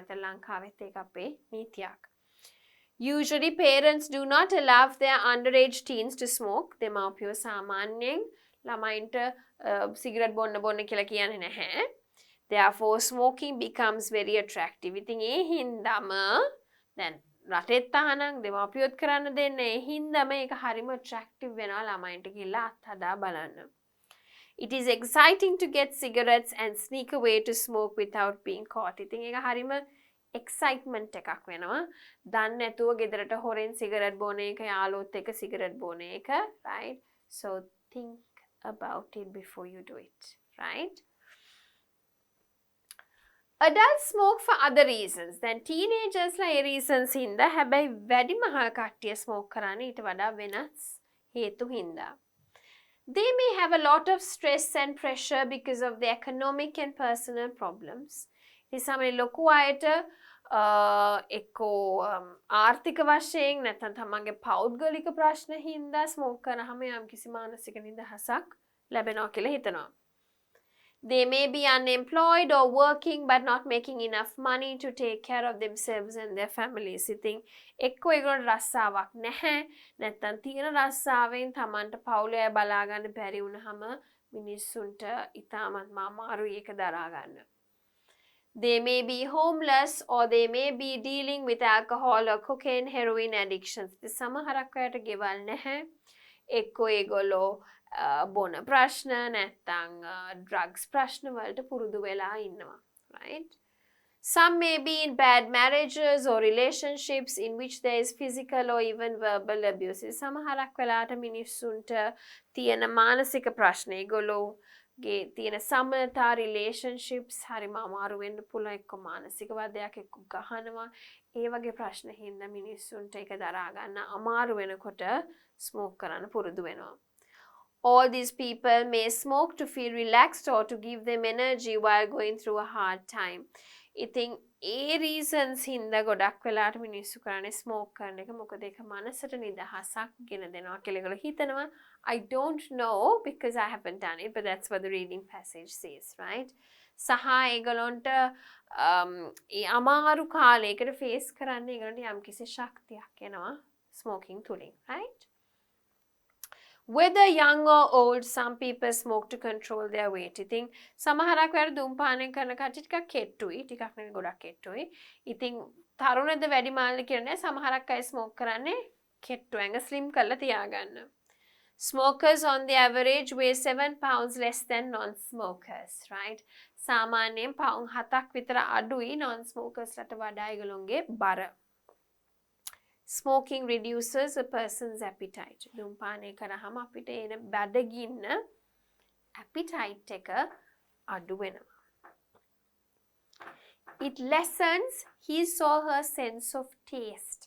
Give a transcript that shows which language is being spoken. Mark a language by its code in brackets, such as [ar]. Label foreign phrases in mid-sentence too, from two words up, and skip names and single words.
[si] අත ලංකාවෙත් ඒක අපේ නීතියක්. [en] Usually parents do not allow their underage teens to smoke. [si] දෙමාපියෝ සාමාන්‍යයෙන් ළමයින්ට සිගරට් බොන්න කියලා කියන්නේ නැහැ. [en] Therefore, smoking becomes very attractive. [si] ඉතින් ඒ හින්දාම දැන් රටෙත් තහනම් දෙමාපියොත් කරන්න දෙන්නේ. ඒ හින්දාම ඒක හරිම attractive වෙනවා ළමයින්ට කියලා අත්හදා බලන්න. [en] It is exciting to get cigarettes and sneak away to smoke without being caught. [si] ඉතින් ඒක හරිම excitement එකක් වෙනවා. දන්නේ නැතුව ගෙදරට හොරෙන් සිගරට් බොන එක, යාළුවොත් එක්ක සිගරට් බොන එක, [en] right? So think about it before you do it, right? Adults smoke for other reasons. Then teenagers [si] ලා ඒ reasons හින්දා හැබැයි වැඩිමහල් කට්ටිය smoke කරන්නේ ඊට වඩා වෙනස් හේතු හින්දා. [en] They may have a lot of stress and pressure because of the economic and personal problems. [si] ඒ සමේ ලොකු අයට එක්කෝ ආර්ථික වශයෙන් නැත්නම් තමන්ගේ පෞද්ගලික ප්‍රශ්න හින්දා smoke කරාම යම්කිසි මානසික නිදහසක් ලැබෙනවා කියලා හිතනවා. [en] They may be unemployed or working but not making enough money to take care of themselves and their families. [si] ඉතින් එක්කෝ ඒගොල්ලන්ට රස්සාවක් නැහැ. නැත්නම් තියෙන රස්සාවෙන් තමන්ට පවුලේ අය බලා ගන්න බැරි වුණාම මිනිස්සුන්ට ඉතාමත් අමාරුයි ඒක දරා ගන්න. [en] They may be homeless or they may be dealing with alcohol or cocaine, heroin addictions. [si] සමහරක් අයට ගෙවල් නැහැ. එක්කෝ ඒගොල්ලෝ බොන ප්‍රශ්න නැත්තං drugs ප්‍රශ්න වලට පුරුදු වෙලා ඉන්නවා, [en] right? Some may be in bad marriages or relationships in which there is physical or even verbal abuse. [si] සමහරක් වෙලාට මිනිස්සුන්ට තියෙන මානසික ප්‍රශ්න ඒගොල්ලෝගේ තියෙන සමතා relationships හරිම අමාරු වෙන්න පුළුවන්. එක්ක මානසික වදයක් එක්ක ගහනවා. ඒ වගේ ප්‍රශ්න හින්දා මිනිස්සුන්ට ඒක දරා ගන්න අමාරු වෙනකොට ස්මෝක් කරන්න පුරුදු වෙනවා. [en] All these people may smoke to feel relaxed or to give them energy while going through a hard time. [si] ඉතින් ඒ reasons හින්දා ගොඩක් වෙලාට මිනිස්සු කරන්නේ smoke කරන එක. මොකද ඒක මනසට නිදහසක් ගෙන දෙනවා කියලා ඒගොල්ලෝ හිතනවා. [en] I don't know because I haven't done it, but that's what the reading passage says, right? [si] සහ ඒගොල්ලන්ට ඒ අමාරු කාලයකට face කරන්න ඒගොල්ලන්ට යම්කිසි ශක්තියක් එනවා smoking තුලින්, right? [en] Whether young or old, some people smoke to control their weight. [si] ඉතින් සමහරක් වෙලාවට දුම්පානය කරන කට්ටිය ටිකක් කෙට්ටුයි, ටිකක් නෙවෙයි ගොඩක් කෙට්ටුයි. ඉතින් තරුණද වැඩිමාල්ද කියන්නේ සමහරක් අය smoke කරන්නේ කෙට්ටු ඇඟ slim කරලා තියාගන්න. [en] Smokers on the average weigh 7 pounds less than non-smokers, right? [si] සාමාන්‍යයෙන් පවුන් 7ක් විතර අඩුයි non-smokers ලට වඩා ඒගොල්ලොන්ගේ බර. [en] Smoking reduces a person's appetite. [si] දුම්පානය කරාම අපිට එන බඩගින්න appetite එක අඩු වෙනවා. [en] It lessens his or her sense of taste.